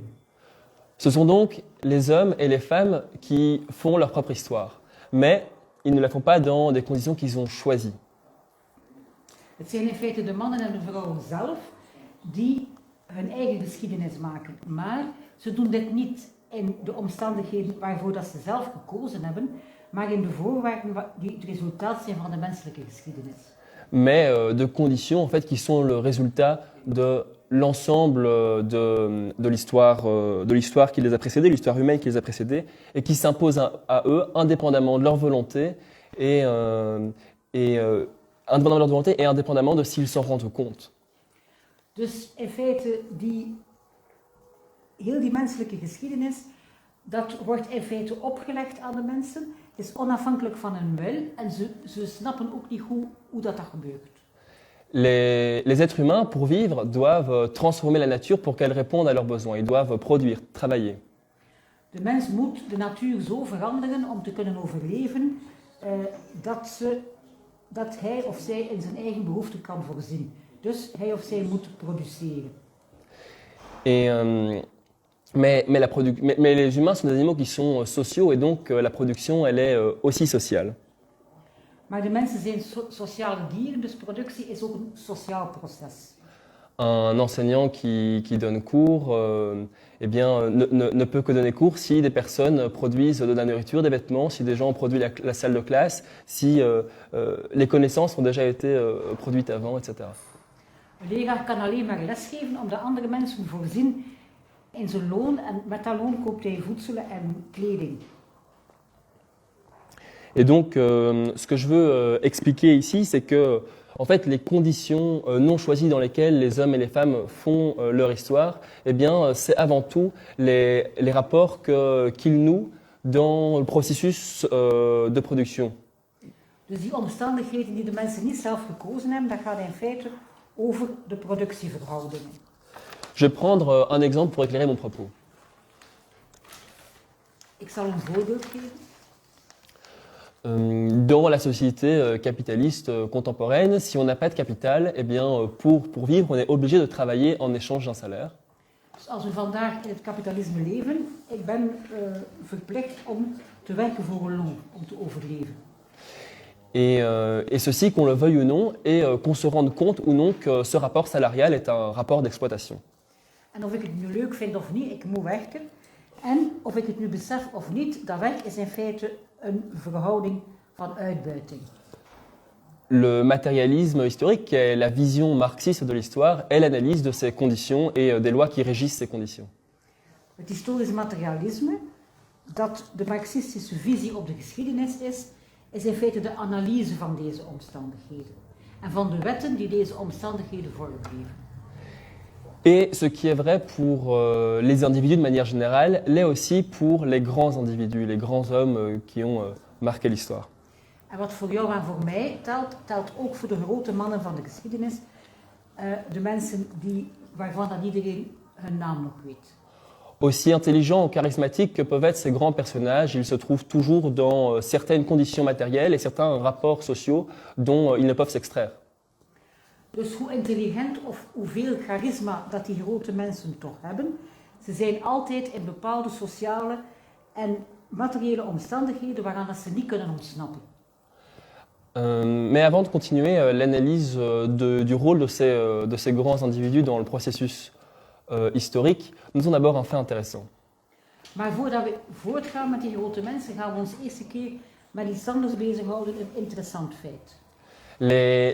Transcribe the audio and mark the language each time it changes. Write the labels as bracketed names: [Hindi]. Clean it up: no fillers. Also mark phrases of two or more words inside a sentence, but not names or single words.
[French] Ce sont donc les hommes et les femmes qui font leur propre histoire, mais ils ne la font pas dans des conditions qu'ils ont choisies. [Dutch] Het zijn in feite de mannen en de vrouwen zelf die hun eigen geschiedenis maken, maar ze doen dit niet in de omstandigheden waarvoor dat ze zelf gekozen hebben, maar in de voorwaarden die het resultaat zijn van de menselijke geschiedenis. [French] Mais de conditions en fait, qui sont le résultat de l'ensemble de l'histoire qui les a précédés, l'histoire humaine qui les a précédés, et qui s'imposent à eux indépendamment de leur volonté indépendamment de leur volonté et indépendamment de s'ils s'en rendent compte. [Dutch] Dus in feite, heel die menselijke geschiedenis, dat wordt in feite opgelegd aan de mensen, is onafhankelijk van hun wil en ze snappen ook niet hoe dat gebeurt. [French] Les êtres humains, pour vivre, doivent transformer la nature pour qu'elle réponde à leurs besoins. Ils doivent produire, travailler. [Dutch] De mens moet de natuur zo veranderen om te kunnen overleven dat hij of zij in zijn eigen behoeften kan voorzien. Dus hij of zij moet produceren. [French] Mais les humains sont des animaux qui sont sociaux et donc la production elle est aussi sociale. [Dutch] Maar de mensen zijn sociale dieren, dus productie is ook een sociaal proces. [French] Un enseignant qui donne cours ne peut que donner cours si des personnes produisent de la nourriture, des vêtements, si des gens ont produit la salle de classe, si les connaissances ont déjà été produites avant, etc. [Dutch] Een leraar kan alleen maar lesgeven omdat andere mensen voorzien in zijn loon en met dat loon koopt hij voedsel en kleding. [French] Et donc, ce que je veux expliquer ici, c'est que en fait, les conditions non choisies dans lesquelles les hommes et les femmes font leur histoire, eh bien, c'est avant tout les rapports qu'ils nouent dans le processus de production. [Dutch] Dus die omstandigheden die de mensen niet zelf gekozen hebben, dat gaat in feite over de productieverhoudingen. [French] Je vais prendre un exemple pour éclairer mon propos. [Dutch] Ik zal een voorbeeld geven. [French] Dans la société capitaliste contemporaine, si on n'a pas de capital, eh bien, pour vivre, on est obligé de travailler en échange d'un salaire. [Dutch] Dus als we vandaag in het kapitalisme leven, ik ben verplicht om te werken voor een loon, om te overleven. [French] Et ceci, qu'on le veuille ou non, et qu'on se rende compte ou non que ce rapport salarial est un rapport d'exploitation. [Dutch] En of ik het nu leuk vind of niet, ik moet werken. En of ik het nu besef of niet, dat werk is in feite een verhouding van uitbuiting. [French] Le matérialisme historique, qui est la vision marxiste de l'histoire, est l'analyse de ces conditions et des lois qui régissent ces conditions. [Dutch] Het historisch materialisme, dat de marxistische visie op de geschiedenis is in feite de analyse van deze omstandigheden. En van de wetten die deze omstandigheden vormgeven. [French] Et ce qui est vrai pour les individus de manière générale, l'est aussi pour les grands individus, les grands hommes qui ont marqué l'histoire. [Dutch] En wat voor jou en voor mij telt, telt ook voor de grote mannen van de geschiedenis, de mensen waarvan dat iedereen hun naam nog weet. [French] Aussi intelligents ou charismatiques que peuvent être ces grands personnages, ils se trouvent toujours dans certaines conditions matérielles et certains rapports sociaux dont ils ne peuvent s'extraire. [Dutch] Dus hoe intelligent of hoeveel charisma dat die grote mensen toch hebben, ze zijn altijd in bepaalde sociale en materiële omstandigheden waaraan dat ze niet kunnen ontsnappen. [French] Mais avant de continuer l'analyse du rôle de ces grands individus dans le processus historique, nous avons d'abord un fait intéressant. [Dutch] Maar voordat we voortgaan met die grote mensen, gaan we ons eerste keer met iets anders bezighouden, een interessant feit.